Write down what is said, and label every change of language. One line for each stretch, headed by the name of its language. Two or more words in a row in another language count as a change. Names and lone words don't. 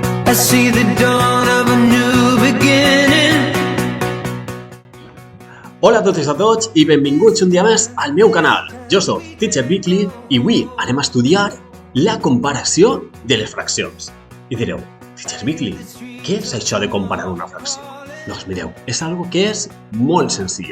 English: I see the dawn of a new beginning.
Catalan: Hola a totes i a tots i benvinguts un dia més al meu canal. Jo soc Teacher Weekly i avui anem a estudiar la comparació de les fraccions. I direu, Teacher Weekly, què és això de comparar una fracció? Doncs mireu, és algo que és molt senzill.